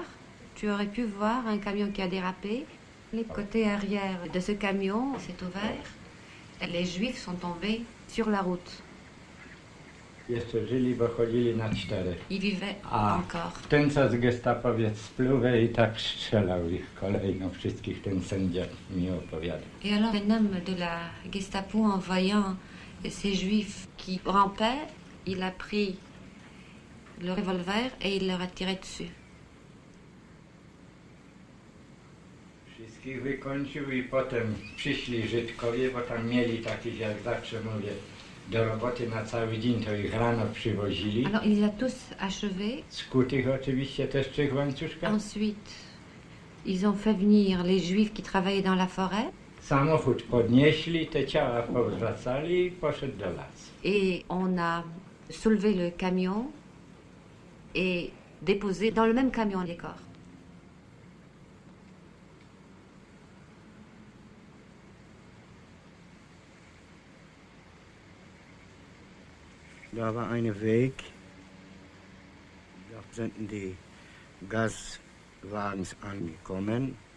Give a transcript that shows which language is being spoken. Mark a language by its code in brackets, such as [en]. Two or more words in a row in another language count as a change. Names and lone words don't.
[fr] Tu aurais pu voir un camion qui a dérapé. Les côtés arrière de ce camion s'est ouvert. Les Juifs sont tombés sur la route. [pl] Jeszcze żyli, bo chodzili na czterech. [fr] Ils vivaient [pl] A [fr] encore. [pl] w ten czas gestapowiec spluwę i tak strzelał ich kolejno wszystkich, ten sędzia mi opowiadał. [fr] Et alors un homme de la Gestapo, en voyant ces Juifs qui rampaient, il a pris le revolver et il leur a tiré dessus. [pl] Wszystkich wykończył i potem przyszli Żydkowie, bo tam mieli takich, jak zawsze mówię, do roboty na cały dzień, to ich rano przywozili. [fr] Alors il les a tous achevés. [pl] Skutych oczywiście też w tych łańcuszkach. [fr] Ensuite, ils ont fait venir les Juifs qui travaillaient dans la forêt. [pl] Samochód podnieśli, te ciała powracali i poszedł do lasu. [fr] Et on a soulevé le camion et déposé dans le même camion les corps. [de] Da war eine Weg, da sind die Gaswagens angekommen.